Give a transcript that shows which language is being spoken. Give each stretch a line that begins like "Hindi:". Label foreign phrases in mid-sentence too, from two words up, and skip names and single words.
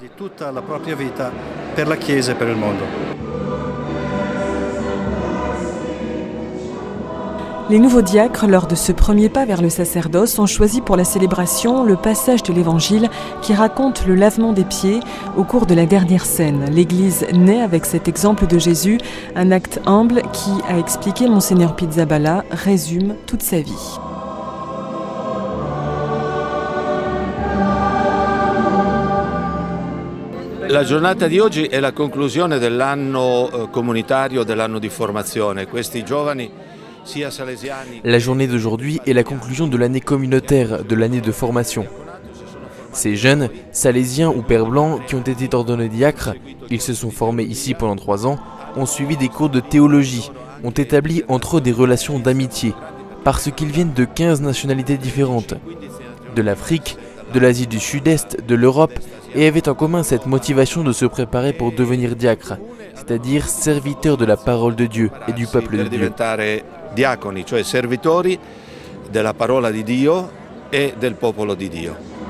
French: Les nouveaux diacres, lors de ce premier pas vers le sacerdoce, ont choisi pour la célébration le passage de l'Évangile qui raconte le lavement des pieds au cours de la dernière scène. L'Église naît avec cet exemple de Jésus, un acte humble qui, a expliqué Monseigneur Pizzaballa, résume toute sa vie.
Italian: La giornata di oggi è la conclusione dell'anno comunitario, dell'anno di formazione. Questi giovani
French: La journée d'aujourd'hui est la conclusion de l'année communautaire, de l'année de formation. Ces jeunes, salésiens ou pères blancs qui ont été ordonnés diacres, ils se sont formés ici pendant 3 ans, ont suivi des cours de théologie, ont établi entre eux des relations d'amitié, parce qu'ils viennent de 15 nationalités différentes, de l'Afrique, de l'Asie du Sud-Est, de l'Europe, et avaient en commun cette motivation de se préparer pour devenir diacres, c'est-à-dire serviteurs de la parole de Dieu et du peuple de Dieu.
Italian: Diaconi, cioè servitori della parola di Dio e del popolo di Dio.